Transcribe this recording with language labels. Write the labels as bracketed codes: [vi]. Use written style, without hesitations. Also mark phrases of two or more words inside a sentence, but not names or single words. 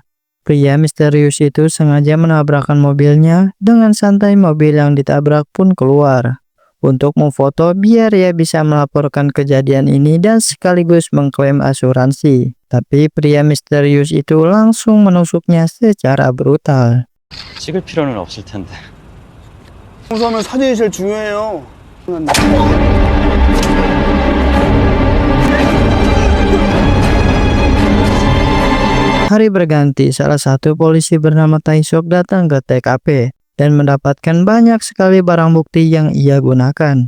[id] Pria misterius itu sengaja menabrakkan mobilnya, dengan santai mobil yang ditabrak pun keluar untuk memfoto biar ia bisa melaporkan kejadian ini dan sekaligus mengklaim asuransi. Tapi pria misterius itu langsung menusuknya secara brutal. [ko] 찍을 필요는 없을 텐데. 청소하면 사진이 제일 중요해요. [id] Hari berganti, salah satu polisi bernama Taesok datang ke TKP dan mendapatkan banyak sekali barang bukti yang ia gunakan.